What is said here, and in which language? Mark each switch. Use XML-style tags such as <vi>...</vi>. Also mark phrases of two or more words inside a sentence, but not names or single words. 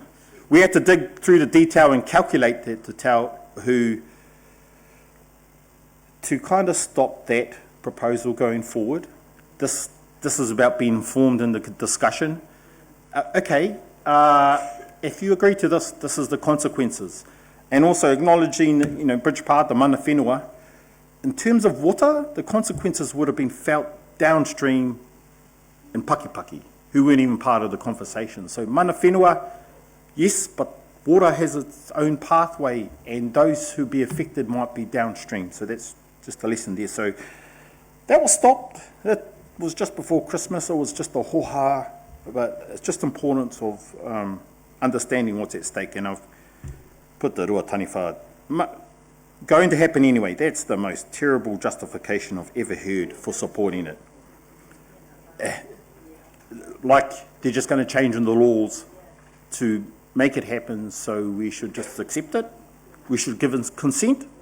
<en>We had to dig through the detail and calculate that to tell who to kind of stop that proposal going forward. This is about being informed in the discussion. If you agree to this, this is the consequences. And also acknowledging, Bridgepa, the</en> <mi>mana whenua,</mi> <en>in terms of water, the consequences would have been felt downstream in Pakipaki, who weren't even part of the conversation. So</en> <mi>mana whenua,</mi> <en>yes, but water has its own pathway, and those who be affected might be downstream. So that's just a lesson there. So that was stopped. It was just before Christmas. It was just a hoha, but it's just importance of understanding what's at stake. And I've put the rua taniwha going to happen anyway. That's the most terrible justification I've ever heard for supporting it. Like they're just going to change in the laws to make it happen, so we should just accept it. We should give consent.</en>